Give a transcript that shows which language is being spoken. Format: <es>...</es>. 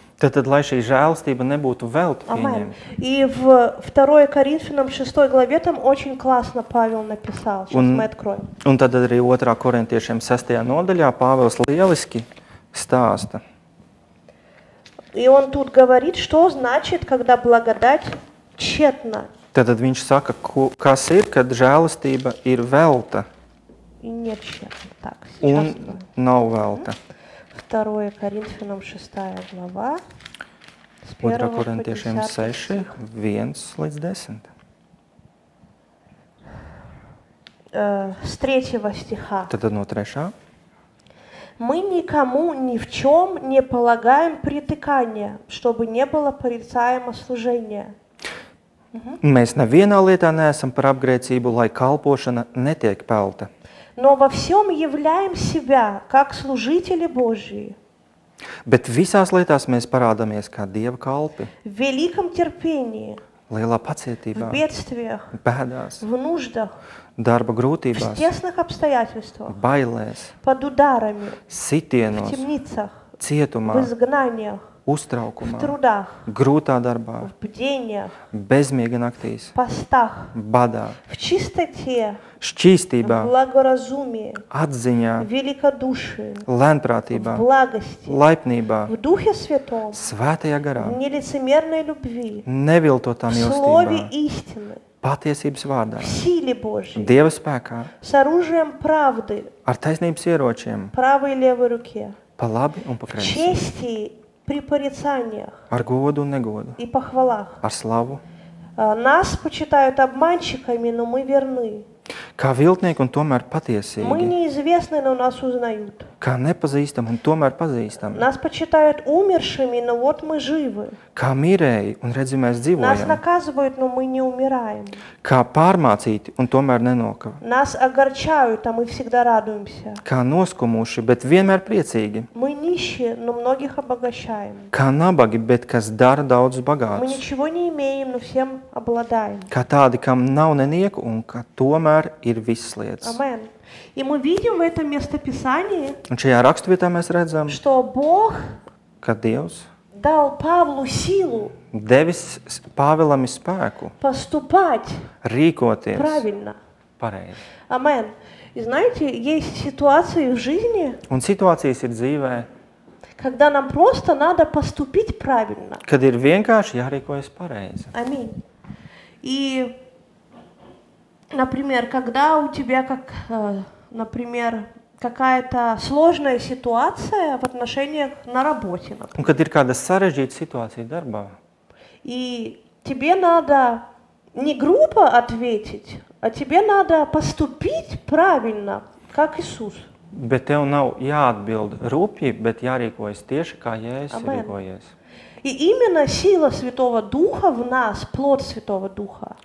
<lv>Tad, lai šī žēlastība nebūtu velti pieņemta.</lv> <ru>И в 2 Коринфянам 6 главе там очень классно Павел написал. Сейчас мы откроем.</ru> <lv>Un tad arī 2. Korintiešiem 6. nodaļā Pāvils lieliski stāsta.</lv> <ru>И он тут говорит, что значит, когда благодать тщетна.</ru> <lv>Tad viņš saka, kas ir, kad žēlastība ir velta.</lv> <ru>И нет тщетна. Так,</ru> <lv>un nav velta.</lv> <ru>2 Коринфянам 6 глава.</ru> <lv>2. Korintiešiem 6, 1 līdz 10.</lv> <ru>С 3 стиха.</ru> <lv>Tad no 3.</lv> <ru>Мы никому ни в чем не полагаем притыкания, чтобы не было порицаемо служения.</ru> <lv>Mēs nevienā lietā neesam par apgrēcību, lai kalpošana netiek pelta.</lv> <ru>Но во всем являем себя, как служители Божьи.</ru> <lv>Bet visās lietās mēs parādāmies kā Dieva kalpi.</lv> <ru>В великом терпении,</ru> <lv>Lielā pacietībā,</lv> <ru>в бедствиях,</ru> <lv>bēdās,</lv> <ru>в нуждах,</ru> <lv>darba</lv> <ru>в</ru> <lv>grūtībās,</lv> <ru>тесных обстоятельствах,</ru> <lv>bailēs,</lv> <ru>под ударами, в</ru> <lv>sitienos,</lv> <ru>темницах, в</ru> <lv>cietumā,</lv> <ru>изгнаниях, в</ru> <lv>uztraukumā,</lv> <ru>трудах,</ru> <lv>grūtā darbā,</lv> <ru>в бдениях,</ru> <lv>bezmiega naktīs,</lv> <ru>в постах,</ru> <lv>badā,</lv> <ru>в чистоте, в</ru> <lv>šķīstībā,</lv> <ru>благоразумии,</ru> <lv>atziņā,</lv> <ru>в великодушии, в</ru> <lv>lēnprātībā,</lv> <ru>благости,</ru> <lv>laipnībā,</lv> <ru>в Духе Святом,</ru> <lv>svētajā garā,</lv> <ru>в нелицемерной любви,</ru> <lv>neviltotā</lv> <ru>в Слове</ru> <lv>mīlestībā,</lv> <ru>истины,</ru> <lv>patiesības vārdā,</lv> <ru>в силе Божьей,</ru> <lv>Dieva spēkā,</lv> <ru>с оружием правды,</ru> <lv>ar taisnības ieročiem,</lv> <ru>правой и левой руке,</ru> <lv>pa labi un pa</lv> <ru>в</ru> <lv>kreisi,</lv> <ru>чести при порицаниях</ru> <lv>ar godu un negodu,</lv> <ru>и похвалах.</ru> <lv>ar slavu,</lv> <ru>Нас почитают обманщиками, но мы верны.</ru> <lv>kā viltnieki un tomēr</lv> <ru>Мы</ru> <lv>patiesīgi,</lv> <ru>неизвестны, но нас узнают.</ru> <lv>kā nepazīstam un tomēr pazīstam,</lv> <ru>Нас почитают умершими, но вот мы живы.</ru> <lv>kā mirēji un redzi mēs</lv> <ru>Нас</ru> <lv>dzīvojam,</lv> <ru>наказывают, но мы не умираем.</ru> <lv>kā pārmācīti un tomēr nenokava,</lv> <ru>Нас огорчают, а мы всегда радуемся.</ru> <lv>kā noskumuši, bet vienmēr priecīgi,</lv> <ru>Мы нищие, но многих обогащаем.</ru> <lv>kā nabagi, bet kas dara daudzus</lv> <ru>Мы</ru> <lv>bagātus,</lv> <ru>ничего не имеем, но всем обладаем.</ru> <lv>kā tādi, kam nav nenieku un ka tomēr ir visas lietas. Amen.</lv> <ru>И мы видим в этом местописании,</ru> <lv>Un šajā raksturvietā mēs redzam,</lv> <ru>что Бог</ru> <lv>ka Dievs</lv> <ru>дал Павлу силу</ru> <lv>devis Pāvilam spēku</lv> <ru>поступать</ru> <lv>rīkoties</lv> <ru>правильно.</ru> <lv>pareizi.</lv> <ru>Амен. И знаете, есть ситуации в жизни,</ru> <lv>Un situācijas ir dzīvē,</lv> <ru>когда нам просто надо поступить правильно.</ru> <lv>kad ir vienkārši jārīkojas pareizi.</lv> <ru>Аминь. И, например, когда у тебя, например, какая-то сложная ситуация в отношениях на работе, например,</ru> <lv>Un kad ir kāda sarežģīta situācija darbā,</lv> <ru>и тебе надо не грубо ответить, а тебе надо поступить правильно, как Иисус.</ru> <lv>bet tev nav jāatbild rupji, bet jārīkojas tieši kā Jēzus Amen. rīkojies.</lv> <ru>И именно сила Святого Духа в нас, плод Святого Духа,</ru>